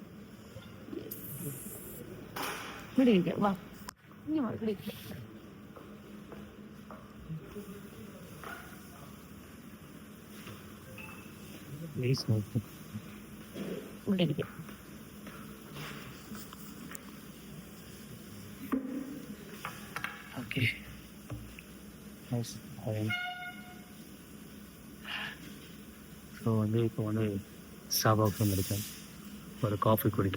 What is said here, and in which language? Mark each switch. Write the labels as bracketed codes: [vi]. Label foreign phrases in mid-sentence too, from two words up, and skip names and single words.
[ml] ഇവിടെ ഇരിക്കാം, വാ, ഇനി വാ, ഇവിടെ ഇരിക്കാം. ഇവിടെ ഇരിക്കാം. [ta] ஓகே. ஸோ வந்து இப்போ வந்து ஸ்டாபாக்ஸ் வந்துருக்கேன் ஒரு காஃபி குடிக்க.